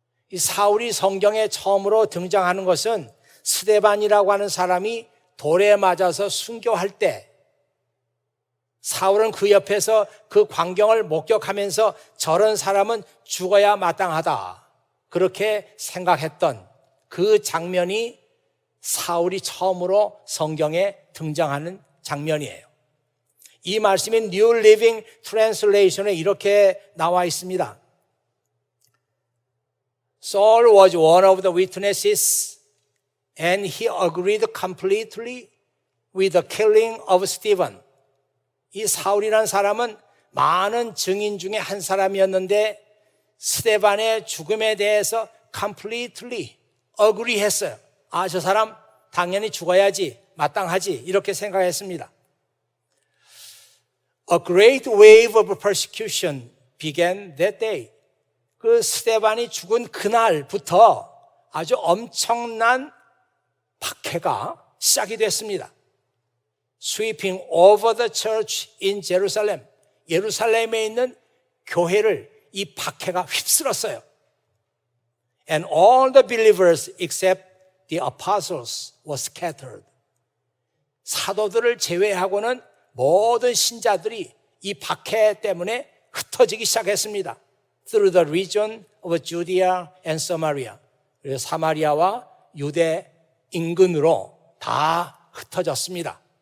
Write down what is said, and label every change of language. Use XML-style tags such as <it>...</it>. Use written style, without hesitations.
<ko>이 사울이 성경에 처음으로 등장하는 것은 스데반이라고 하는 사람이 돌에 맞아서 순교할 때 사울은 그 옆에서 그 광경을 목격하면서 저런 사람은 죽어야 마땅하다 그렇게 생각했던 그 장면이 사울이 처음으로 성경에 등장하는 장면이에요. 이 말씀이 New Living Translation에 이렇게 나와 있습니다.</ko> <en>Saul was one of the witnesses and he agreed completely with the killing of Stephen.</en> <ko>이 사울이라는 사람은 많은 증인 중에 한 사람이었는데 스데반의 죽음에 대해서 completely agree 했어요. 저 사람 당연히 죽어야지, 마땅하지 이렇게 생각했습니다.</ko> <en>A great wave of persecution began that day.</en> <ko>그 스데반이 죽은 그날부터 아주 엄청난 박해가 시작이 됐습니다.</ko> <en>Sweeping over the church in Jerusalem.</en> <ko>예루살렘에 있는 교회를 이 박해가 휩쓸었어요.</ko> <en>And all the believers except the apostles were scattered.</en> <ko>사도들을 제외하고는 모든 신자들이 이 박해 때문에 흩어지기 시작했습니다.</ko> <en>Through the region of Judea and Samaria.</en> <ko>그래서 사마리아와 유대 인근으로 다 흩어졌습니다.</ko>